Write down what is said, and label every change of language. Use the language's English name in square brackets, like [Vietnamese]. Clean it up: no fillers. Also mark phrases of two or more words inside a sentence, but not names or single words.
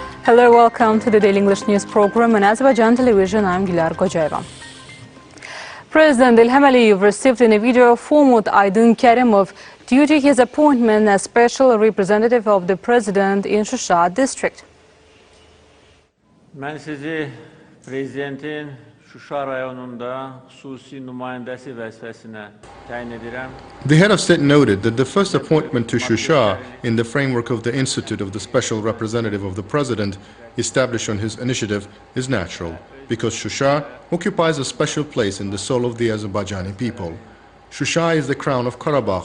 [English] Hello, welcome to the Daily English News program on Azərbaycan Televiziya. I'm qocaman. President İlham received in a video Formud Aydın Kərimov due to his appointment as special representative of the president in Şuşa district. [Azerbaijani] Mən sizi prezidentin Şuşa rayonunda xüsusi nümayəndəsi vəzifəsinə təyin edirəm. [English] The head of state noted that the first appointment to Şuşa in the framework of the Institute of the Special Representative of the President established on his initiative is natural, because Şuşa occupies a special place in the soul of the Azerbaijani people. Şuşa is the crown of Karabakh.